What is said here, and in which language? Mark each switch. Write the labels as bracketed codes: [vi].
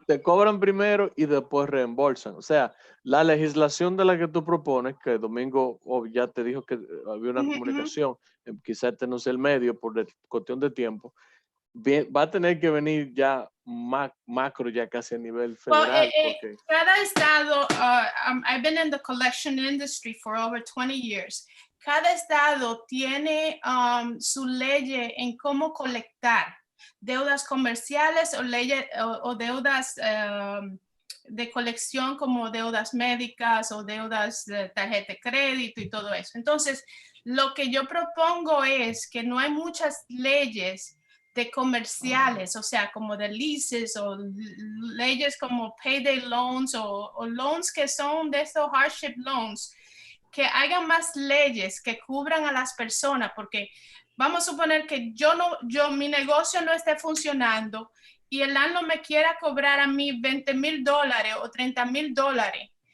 [es] Te cobran primero y después reembolsan. O sea, la legislación de la que tú propones, que Domingo ya te dijo que había una comunicación, quizás este no sea el medio por cuestión de tiempo, va a tener que venir ya macro, ya casi a nivel federal. Porque... Cada estado, [en] I've been in the collection industry for over 20 years. [es] Cada estado tiene su ley en cómo colectar deudas comerciales o deudas de colección como deudas médicas o deudas de tarjeta de crédito y todo eso. Entonces, lo que yo propongo es que no hay muchas leyes de comerciales, o sea, como de leases o leyes como payday loans o loans que son de esos [en] hardship loans, [es] que hagan más leyes que cubran a las personas, porque vamos a suponer que mi negocio no esté funcionando y el landlord me quiera cobrar a mí $20,000 o $30,000.